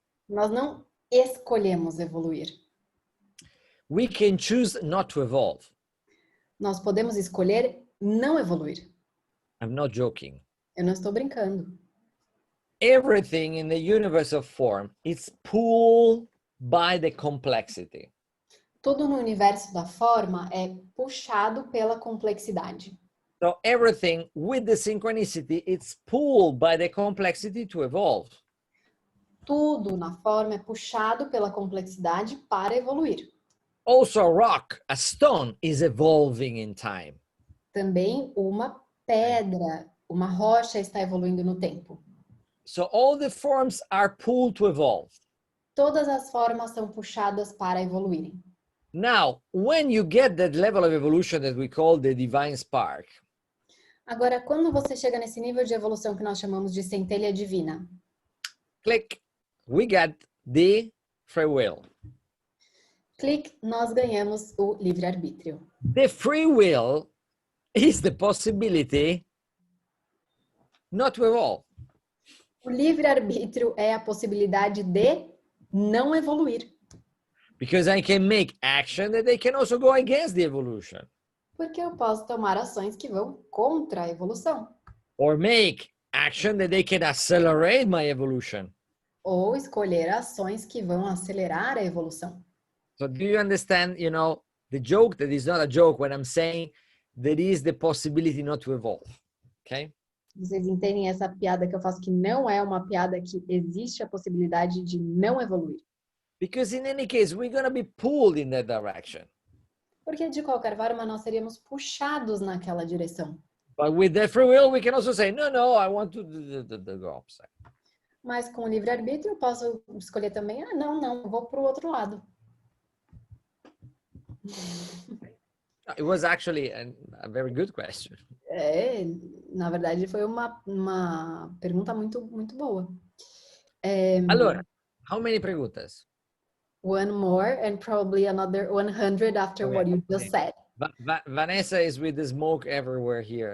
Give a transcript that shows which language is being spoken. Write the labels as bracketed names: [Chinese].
[Portuguese] Nós não escolhemos evoluir. [English] We can choose not to evolve. [Portuguese] Nós podemos escolher não evoluir. [English] I'm not joking. [Portuguese] Eu não estou brincando. [English] Everything in the universe of form is pulled by the complexity. [Portuguese] Tudo no universo da forma é puxado pela complexidade. [English] So everything with the synchronicity, it's pulled by the complexity to evolve. [Portuguese] Tudo na forma é puxado pela complexidade para evoluir. [English] Also a rock, a stone is evolving in time. [Portuguese] Também uma pedra, uma rocha está evoluindo no tempo. [English] So all the forms are pulled to evolve. [Portuguese] Todas as formas são puxadas para evoluírem. [English] Now, when you get that level of evolution that we call the divine spark, [Portuguese] Agora, quando você chega nesse nível de evolução que nós chamamos de centelha divina, [English] click, we get the free will. [Portuguese] clique, nós ganhamos o livre-arbítrio. [English] The free will is the possibility not to evolve. [Portuguese] O livre-arbítrio é a possibilidade de não evoluir. [English] Because I can make action that they can also go against the evolution. [Portuguese] Porque eu posso tomar ações que vão contra a evolução. [English] Or make action that they can accelerate my evolution. [Portuguese] Ou escolher ações que vão acelerar a evolução. [English] So do you understand, the joke that is not a joke when I'm saying there is the possibility not to evolve, okay? [Portuguese] Vocês entendem essa piada que eu faço que não é uma piada, que existe a possibilidade de não evoluir. [English] Because in any case, we're going to be pulled in that direction. [Portuguese] Porque de qualquer forma nós seríamos puxados naquela direção. [English] But with that free will, we can also say, no, I want to go opposite. [Portuguese] Mas com o livre-arbítrio eu posso escolher também, não, vou para o outro lado. [English] It was actually a very good question. [Portuguese] Na verdade foi uma pergunta muito boa. [English] Allora, how many perguntas? One more and probably another 100 after what you just said. Vanessa is with the smoke everywhere here.